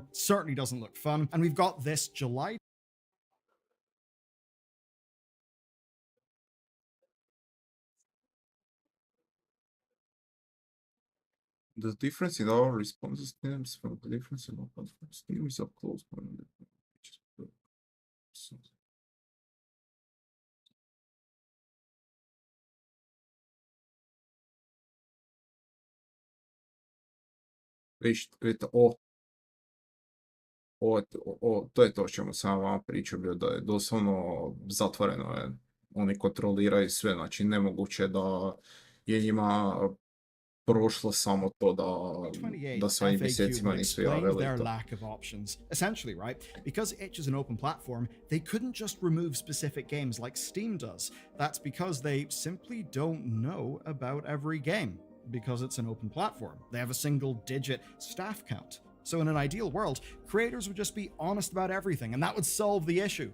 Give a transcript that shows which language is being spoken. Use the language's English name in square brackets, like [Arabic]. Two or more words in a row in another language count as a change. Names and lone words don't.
[English] Certainly doesn't look fun. And we've got this July The difference in our responses stems from the difference in our platforms. Steam is up close. [Croatian] Vidite, to je to o čemu sam vam pričao bio, da je doslovno zatvoreno je. Oni kontroliraju sve, znači nemoguće da je njima prošlo samo to da svojim mjesecima nisu javili [English] their to. lack of options. Essentially, right? Because itch is an open platform, they couldn't just remove specific games like Steam does. That's because they simply don't know about every game. Because it's an open platform. They have a single-digit staff count. So in an ideal world, creators would just be honest about everything, and that would solve the issue.